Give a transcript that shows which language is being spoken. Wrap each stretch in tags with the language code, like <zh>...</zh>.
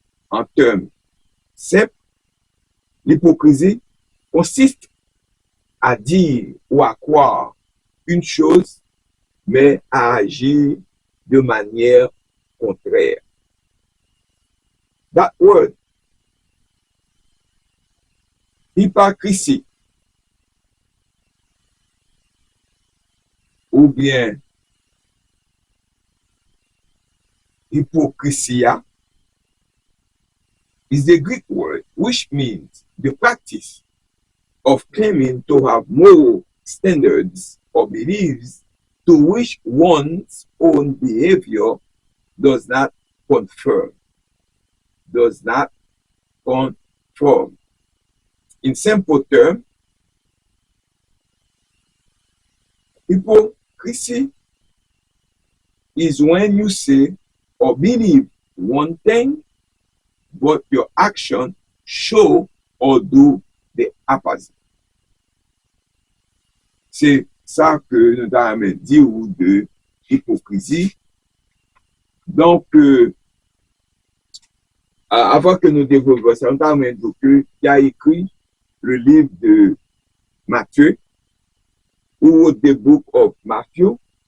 <fr>En termes simples, l'hypocrisie consiste à dire ou à croire une chose, mais à agir de manière contraire.</fr> <en>That word, hypocrisie,</en> <fr>ou bien</fr> <en>hypocrisia, is the Greek word which means the practice of claiming to have moral standards or beliefs to which one's own behavior does not conform. does not conform. In simple terms, hypocrisy is when you say or believe one thing, but your action show or do the opposite.</en> <fr>C'est ça que nous avons dit ou de hypocrisie. Donc, avant que nous développions ça, nous avons dit qu'il a écrit le livre de Matthieu, ou</fr> <en>the book of Matthew.</en>